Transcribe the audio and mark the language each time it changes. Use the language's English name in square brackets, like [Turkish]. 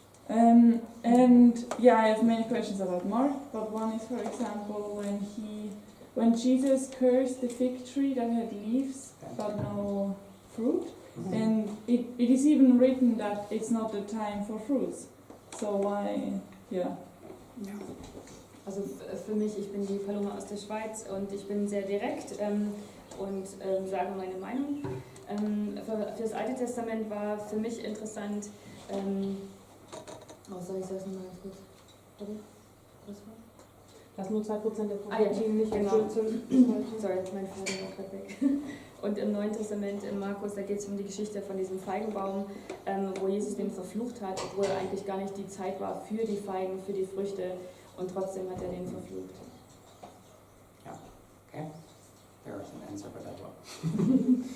[English] I have many questions about Mark, but one is, for example, when Jesus cursed the fig tree that had leaves but no fruit, and it is even written that it's not the time for fruits. So why, [German] Also für mich, ich bin die Paloma aus der Schweiz und ich bin sehr direkt und sage meine Meinung. Für das Alte Testament war für mich interessant, soll ich das nochmal ganz kurz? Was war? Das nur 2% der Population nicht genau. Sorry, mein Faden war gerade weg. Und im Neuen Testament, in Markus, da geht es um die Geschichte von diesem Feigenbaum, wo Jesus den verflucht hat, obwohl eigentlich gar nicht die Zeit war für die Feigen, für die Früchte, und trotzdem hat er den verflucht. Ja, okay. [English] There is an answer for that one.